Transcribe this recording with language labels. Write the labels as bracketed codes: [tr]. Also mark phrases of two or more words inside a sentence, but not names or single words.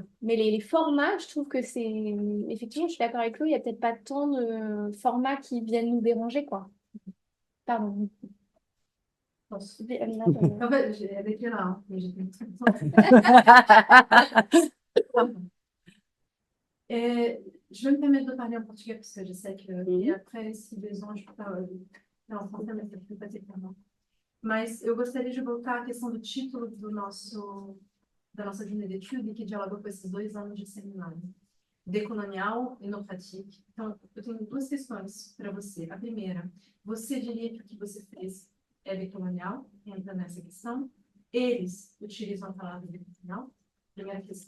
[fr] Mais les formats, je trouve que c'est, effectivement, je suis d'accord avec Chloé, il n'y a peut-être pas tant de formats qui viennent nous déranger, quoi. [pt] Pardon. Posso? [fr] En fait, j'ai avec là, hein, mais j'ai plus de temps. Je vais me permettre de parler en portugais parce que je sais que. E après, si besoin, je peux parler en français, [pt] mas eu vou fazer para não. Mas eu gostaria de voltar à questão do título da nossa [fr] journée d'études, [pt] que dialoga com esses 2 anos de seminário. Decolonial e no pratique. Então, eu tenho 2 questões para você. A primeira, você diria que o que você fez é decolonial? Entra nessa questão. Eles utilizam a palavra decolonial? Primeira questão.